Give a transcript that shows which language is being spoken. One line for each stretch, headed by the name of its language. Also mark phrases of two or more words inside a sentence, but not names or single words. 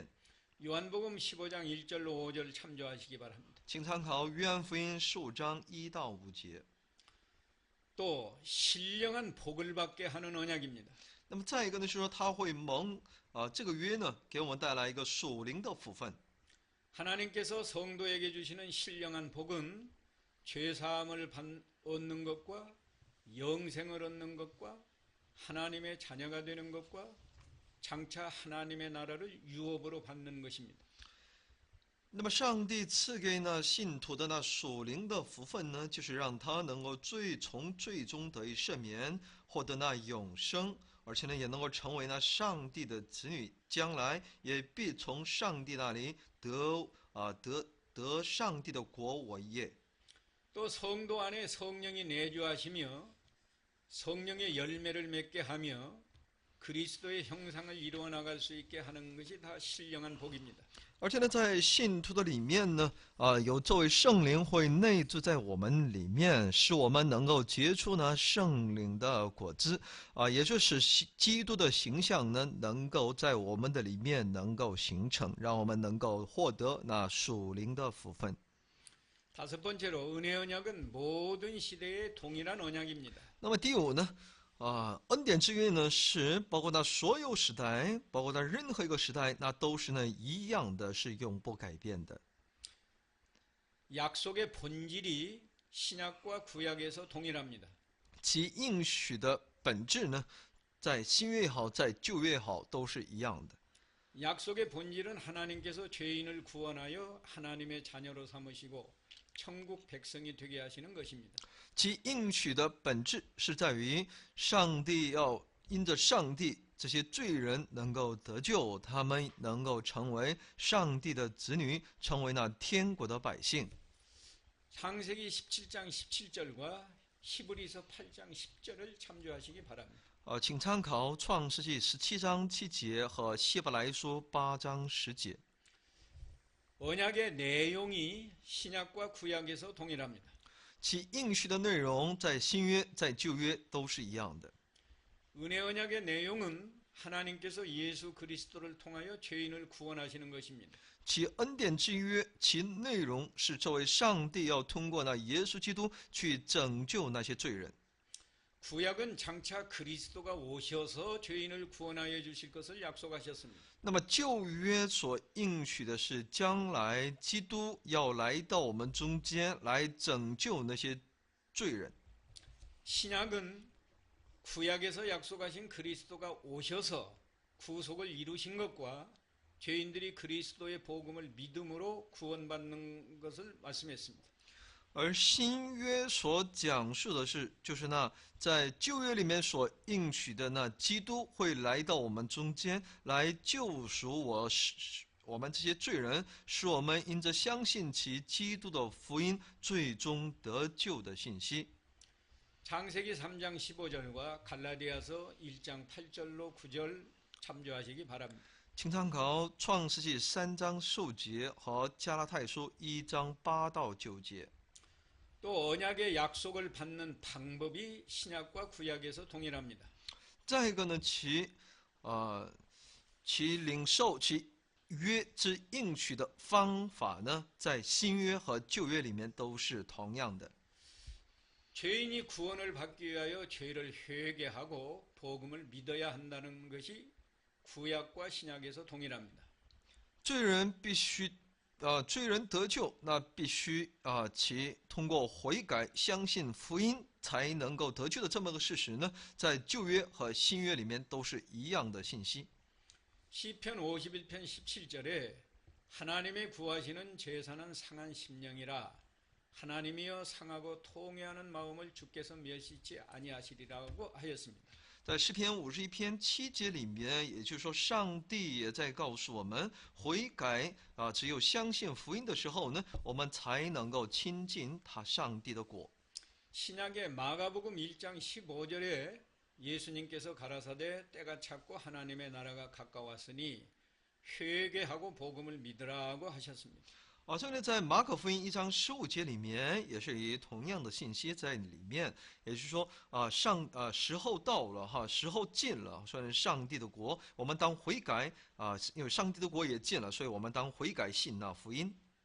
Korean: 요한복음 15장 1절로 5절 참조하시기 바랍니다.
Chinese: 请参考约翰福音15章1到5节。
Korean: 또 신령한 복을 받게 하는 언약입니다.
Chinese: 那么再一个呢，就是说他会蒙这个约呢，给我们带来一个属灵的福分。
Korean: 하나님께서 성도에게 주시는 신령한 복은 죄사함을 얻는 것과 영생을 얻는 것과 하나님의 자녀가 되는 것과 장차 하나님의 나라를 유업으로 받는 것입니다.
Chinese: 那么上帝赐给那信徒的那属灵的福分呢，就是让他能够从罪中得以赦免，获得那永生，而且呢，也能够成为那上帝的子女，将来也必从上帝那里得上帝的国为业。
Korean: 또 성도 안에 성령이 내주하시며 성령의 열매를 맺게 하며 그리스도의 형상을 이루어 나갈 수 있게 하는 것이 다 신령한 복입니다.
Chinese: 而且呢，在信徒的里面呢，有这位圣灵会内住在我们里面，使我们能够结出呢圣灵的果子，也就是基督的形象呢，能够在我们的里面能够形成，让我们能够获得那属灵的福分。
Korean: 다섯 번째로 은혜 언약은 모든 시대에 동일한 언약입니다.
Chinese: 那么第五呢，恩典之约呢是包括那所有时代，包括那任何一个时代，那都是呢一样的，是永不改变的。
Korean: 약속의 본질이 신약과 구약에서 동일합니다.
Chinese: 其应许的本质呢，在新约也好，在旧约也好，都是一样的。
Korean: 약속의 본질은 하나님께서 죄인을 구원하여 하나님의 자녀로 삼으시고 천국 백성이 되게 하시는 것입니다.
Chinese: 其应许的本质是在于上帝要因着上帝这些罪人能够得救，他们能够成为上帝的子女，成为那天国的百姓。
Korean: 창세기 17장 17절과 히브리서 8장 10절을 참조하시기 바랍니다.
Chinese: 请参考创世纪17章7节和希伯来书8章10节。
Korean: 언약의 내용이 신약과 구약에서 동일합니다.
Chinese: 其应许的内容在新约、在旧约都是一样的。
Korean: 은혜 언약의 내용은 하나님께서 예수 그리스도를 통하여 죄인을 구원하시는 것입니다.
Chinese: 其恩典之约，其内容是这位上帝要通过那耶稣基督去拯救那些罪人。
Korean: 구약은 장차 그리스도가 오셔서 죄인을 구원하여 주실 것을 약속하셨습니다.
Chinese: 那么旧约所应许的是，将来基督要来到我们中间，来拯救那些罪人。
Korean: 신약은 구약에서 약속하신 그리스도가 오셔서 구속을 이루신 것과 죄인들이 그리스도의 복음을 믿음으로 구원받는 것을 말씀했습니다.
Chinese: 而新约所讲述的是，就是那在旧约里面所应许的那基督会来到我们中间，来救赎我们这些罪人，使我们因着相信其基督的福音，最终得救的信息。
Korean: 창세기 3장 15절과 갈라디아서 1장 8절로 9절 참조하시기 바랍니다.
Chinese: 请参考创世纪3章10节和加拉太书1章8到9节。
Korean: 또 언약의 약속을 받는 방법이 신약과 구약에서 동일합니다.
Chinese: 再一个呢，其领受其约之应许的方法呢，在新约和旧约里面都是同样的。
Korean: 죄인이 구원을 받기 위하여 죄를 회개하고 복음을 믿어야 한다는 것이 구약과 신약에서 동일합니다.
Chinese: 罪人必须，罪人得救，那必须其通过悔改、相信福音才能够得救的这么个事实呢，在旧约和新约里面都是一样的信息。
Korean: 시편 51편 17절에 하나님의 구하시는 제사는 상한 심령이라 하나님이여 상하고 통회하는 마음을 주께서 멸시치 아니하시리라고 하였습니다.
Chinese: 在诗篇51篇7节里面，也就是说，上帝也在告诉我们，悔改只有相信福音的时候呢，我们才能够亲近他上帝的国。
Korean: 신약의 마가복음 1장 15절에 예수님께서 가라사대 때가 찼고 하나님의 나라가 가까웠으니 회개하고 복음을 믿으라고 하셨습니다.
Chinese: 这里在马可福音1章15节里面，也是以同样的信息在里面，也就是说，时候到了哈，时候近了，算是上帝的国，我们当悔改因为上帝的国也近了，所以我们当悔改信那福音。